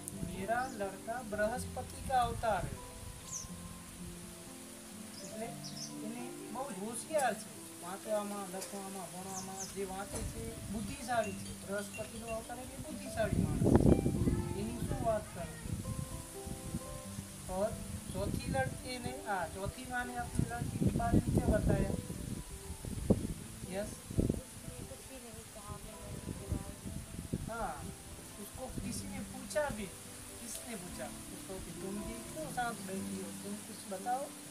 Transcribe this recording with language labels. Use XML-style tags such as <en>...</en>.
<hi>मेरा लड़का बृहस्पति का अवतार है.</hi> <gu>એટલે એને બહુ જ હોશિયાર છે. વાંચવામાં, લખવામાં, ભણવામાં જે વાંચે છે બુદ્ધિશાળી છે. બૃહસ્પતિનો અવતાર એટલે બુદ્ધિશાળી માણસ છે. એની શું વાત કરે.</gu> <hi>और चौथी लड़की ने चौथी माँ ने अपनी लड़की के बारे में क्या बताया.</hi> <en>Yes.</en> <hi>किसी ने भी कहा अपने लड़के के बारे में. हाँ, उसको किसी ने पूछा भी. किसने पूछा उसको कि तुम भी क्यों साथ बैठी हो, तुम कुछ बताओ.</hi>